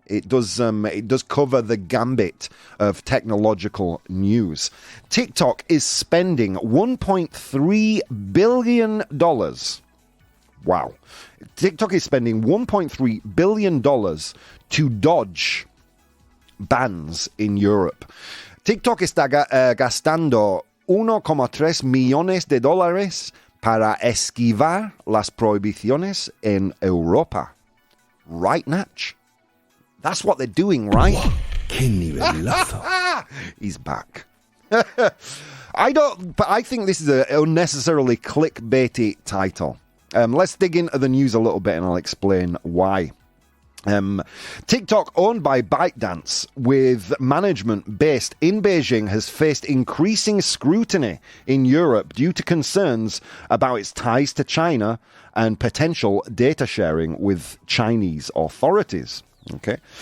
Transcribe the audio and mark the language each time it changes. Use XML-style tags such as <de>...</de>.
<en>It does cover the gambit of technological news. TikTok is spending $1.3 billion. Wow. TikTok is spending $1.3 billion to dodge bans in Europe.</en> <es>TikTok está gastando 1,3 millones de dólares para esquivar las prohibiciones en Europa.</es> <en>Right, Natch? That's what they're doing, right?</en> <es>¡Qué nivelazo!</es> <en>He's back. I think this is an unnecessarily clickbaity title. Let's dig into the news a little bit and I'll explain why. TikTok, owned by ByteDance, with management based in Beijing, has faced increasing scrutiny in Europe due to concerns about its ties to China and potential data sharing with Chinese authorities. Okay.</en>